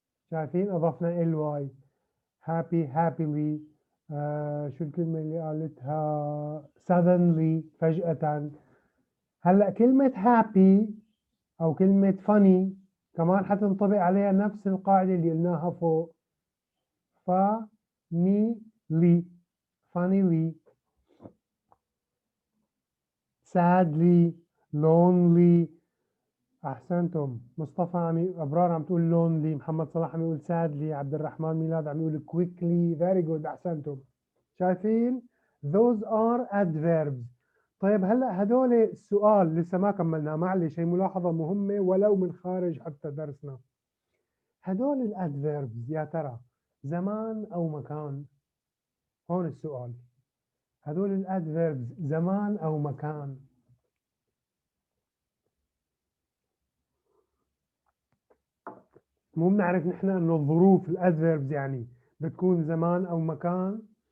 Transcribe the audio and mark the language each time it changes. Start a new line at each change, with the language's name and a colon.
Arabic: شايفين أضفنا ly.
English: happily.
Arabic: شو الكلمة اللي قالتها suddenly فجأة. هلا كلمة happy أو كلمة funny كمان حتنطبق عليها نفس القاعدة اللي قلناها فوق.
English: funnily funnily sadly lonely.
Arabic: أحسنتم. مصطفى أبرار عم تقول lonely، محمد صلاح عم يقول sadly، عبد الرحمن ميلاد عم يقول quickly.
English: very good.
Arabic: أحسنتم. شايفين؟
English: those are adverbs.
Arabic: طيب هلا هدول السؤال لسه ما كملناه، معلش هي ملاحظة مهمة ولو من خارج حتى درسنا. هدول الادفيربز يا ترى زمان أو مكان؟ هون السؤال. هدول الادفيربز زمان أو مكان؟ مو بنعرف نحن انه الظروف الادفيربز يعني بتكون زمان او مكان.